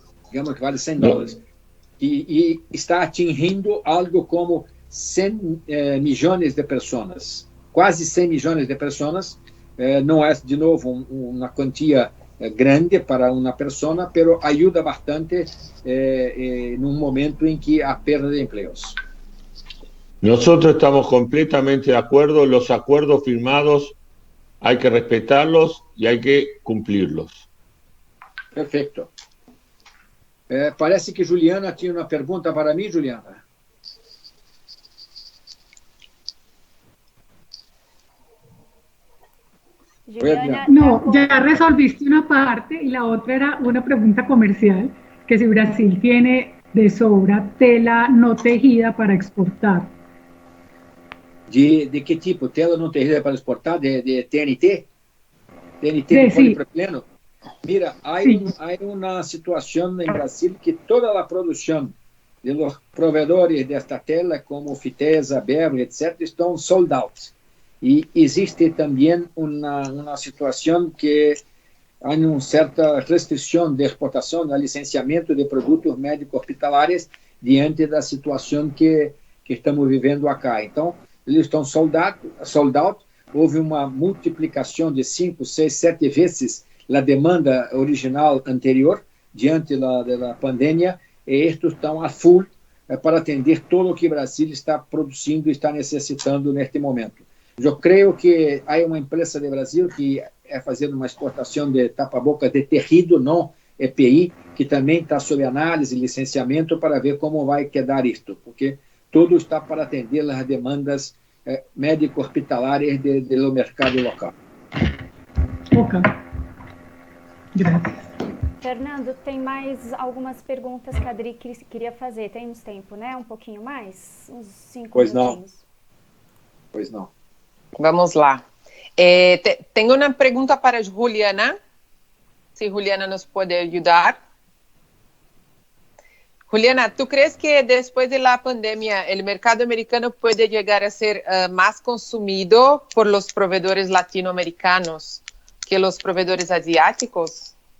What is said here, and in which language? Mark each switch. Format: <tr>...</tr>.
<pt>Digamos que vale $100. E está atingindo algo como 100 milhões de pessoas, quase 100 milhões de pessoas. Não é, de novo, uma quantia grande para uma pessoa, mas ajuda bastante num momento em que há perda de empregos.</pt> <es>Nosotros estamos completamente de acuerdo. Los acuerdos firmados hay que respetarlos y hay que cumplirlos.</es> <pt>Perfeito. Parece que Juliana tinha uma pergunta para mim, Juliana. Juliana,</pt> <es>No, ya resolviste una parte y la otra era una pregunta comercial, que si Brasil tiene de sobra tela no tejida para exportar, De qué tipo? ¿Tela no tejido para exportar? ¿De TNT? TNT de Sí, polipropileno. Mira, sí. hay una situación en Brasil que toda la producción de los proveedores de esta tela, como Fitesa, Berry, etc., están sold out. Y existe también una situación que hay una cierta restricción de exportación, de licenciamiento de productos médicos hospitalares</es> <pt>diante da situação que estamos vivendo</pt> <es>acá.</es> <pt>Então, eles estão sold out, houve uma multiplicação de 5, 6, 7 vezes a demanda original anterior, diante da pandemia, e estes estão a full para atender todo o que o Brasil está produzindo e está necessitando neste momento. Eu creio que há uma empresa de Brasil que é fazendo uma exportação de tapa-boca de tecido, não EPI, que também está sob análise e licenciamento para ver como vai quedar isto, porque tudo está para atender as demandas médico-hospitalares do mercado local.</pt> <es>Ok. Gracias.</es> <pt>Fernando, tem mais algumas perguntas que a Adri queria fazer. Temos tempo, né? Um pouquinho mais? Uns 5 minutinhos. Pois não. Vamos lá. Tenho uma pergunta para Juliana.</pt> <es>Si Juliana nos puede ayudar. Juliana, ¿tú crees que después de la pandemia el mercado americano puede llegar a ser más consumido por los proveedores latinoamericanos que los proveedores asiáticos?</es>